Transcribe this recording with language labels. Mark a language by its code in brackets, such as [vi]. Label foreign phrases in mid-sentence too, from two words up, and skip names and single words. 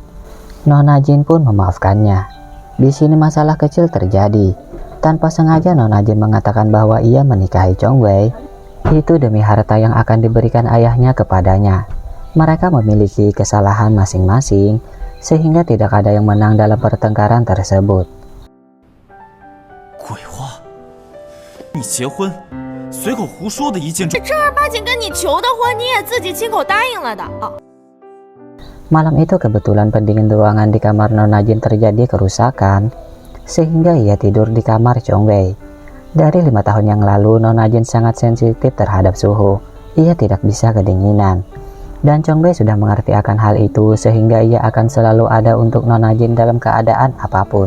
[id] Nona Jin pun memaafkannya. Di sini masalah kecil terjadi. Tanpa sengaja Nona Jin mengatakan bahwa ia menikahi Chong Bei itu demi harta yang akan diberikan ayahnya kepadanya. Mereka memiliki kesalahan masing-masing sehingga tidak ada yang menang dalam pertengkaran tersebut. [zh] 鬼话！你结婚随口胡说的一件，正儿八经跟你求的婚，你也自己亲口答应了的。 [id] Malam itu kebetulan pendingin ruangan di kamar Nona Jin terjadi kerusakan, sehingga ia tidur di kamar Chong Bei. Dari 5 tahun yang lalu, Nona Jin sangat sensitif terhadap suhu. Ia tidak bisa kedinginan. Dan Chong Bei sudah mengerti akan hal itu, sehingga ia akan selalu ada untuk Nona Jin dalam keadaan apapun.